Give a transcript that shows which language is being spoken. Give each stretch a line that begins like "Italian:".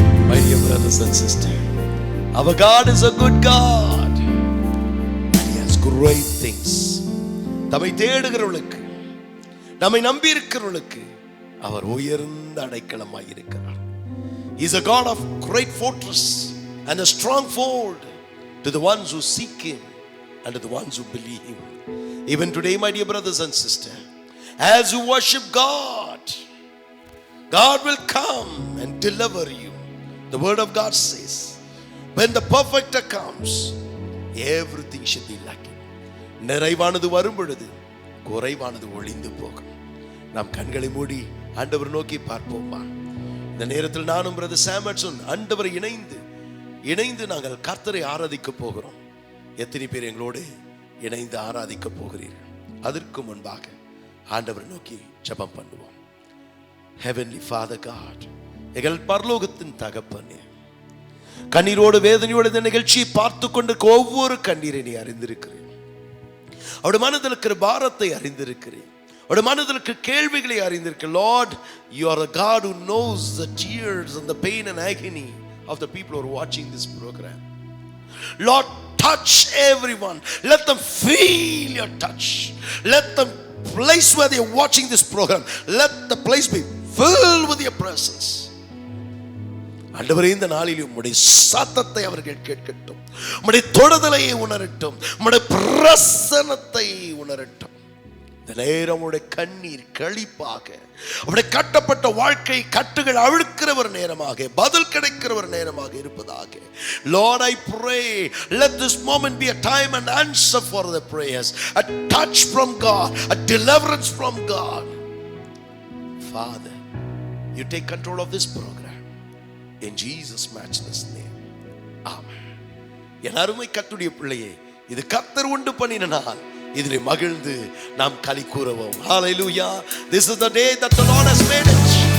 English: My dear brothers and sisters, our God is a good God and He has great things.
Tamil: நம்மை தேடுகிறவர்களுக்கு, நம்மை நம்பி இருக்கிறவர்களுக்கு அவர் உயர்ந்த அடைக்கலமாய் இருக்கிறார்.
English: He is a God of great fortress and a stronghold to the ones who seek Him and to the ones who believe Him. Even today, my dear brothers and sisters, as you worship God, God will come and deliver you. The word of God says, when the perfecter comes, everything should be lacking.
Tamil: நிறைவானது வரும் பொழுது குறைவானது ஒளிந்து போகும். நாம் கண்களை மூடி ஆண்டவர் நோக்கி பார்ப்போமா? இந்த நேரத்தில் நானும் பிரதர் சாமுவேல்சன் ஆண்டவரை இணைந்து நாங்கள் கர்த்தரை ஆராதிக்க போகிறோம். எத்தனை பேர் எங்களோடு இணைந்து ஆராதிக்க போகிறீர்கள்? அதற்கு முன்பாக ஆண்டவரை நோக்கி ஜெபம் பண்ணுவோம்.
English: Heavenly Father God,
Tamil: எங்கள் பரலோகத்தின் தகப்பனே, கண்ணீரோடு வேதனையோடு இந்த நிகழ்ச்சியை பார்த்து கொண்டு ஒவ்வொரு கண்ணீரை நீ அறிந்திருக்கிறேன். அவருடைய மனதில் இருக்கிற பாரத்தை அறிந்திருக்கிறேன். அவருடைய மனதில் இருக்கிற கேள்விகளை அறிந்திருக்கிறேன்.
English: Lord, you are a God who knows the tears and the pain and agony of the people who are watching this program. Lord, touch everyone. Let them feel your touch. Let the place where they are watching this program, let the place be filled with your presence.
Tamil: ஆண்டவரே, இந்த நாளில் உம்முடைய சத்தத்தை அவர்கள் கேட்கட்டும். உம்முடைய தொடுதலை உணரட்டும். உம்முடைய பிரசன்னத்தை உணரட்டும். இந்த நேரம் உம்முடைய கண்ணீர் களிப்பாக, உம்முடைய கட்டப்பட்ட வாழ்க்கை கட்டுகள் அவிழ்க்கிற ஒரு நேரமாக, பதில் கிடைக்கிற ஒரு நேரமாக இருப்பதாக.
English: Lord, I pray, let this moment be a time and answer for the prayers, a touch from God, a deliverance from God. Father, you take control of this program. In Jesus' matchless name. Amen.
Tamil: என் அருமை கர்த்தருடைய பிள்ளையே, இது கர்த்தர் உண்டு பண்ணின நாள். இதிலே மகிழ்ந்து நாம் களி கூறுவோம்.
English: Hallelujah. This is the day that the Lord has made it.